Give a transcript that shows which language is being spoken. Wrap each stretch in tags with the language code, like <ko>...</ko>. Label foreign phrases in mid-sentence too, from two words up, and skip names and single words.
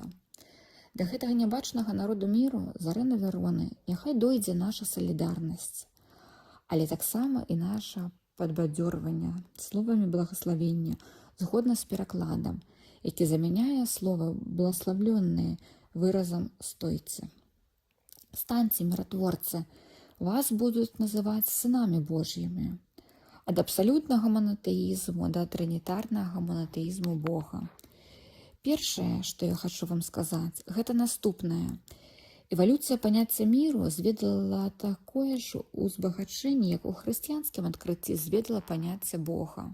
<be>Да гэтага нябачнага народу міру з арэны Вероны няхай дойдзе наша салідарнасць, але таксама і наша падбадзёрванне словамі благаславення згодна з перакладам, які замяняе слова «благословленные» выразам «стойце».</be> <ru>Станьте, миротворцы, вас будут называть сынами Божьими.</ru> <be>Ад абсалютнага монотэізму да трынітарнага монотэізму Бога. Першае, што я хочу вам сказаць, гэта наступнае. Эвалюцыя паняцця міру зведала такое ж узбагачэнне, як у хрысціянскім адкрыцці зведала паняцце Бога.</be>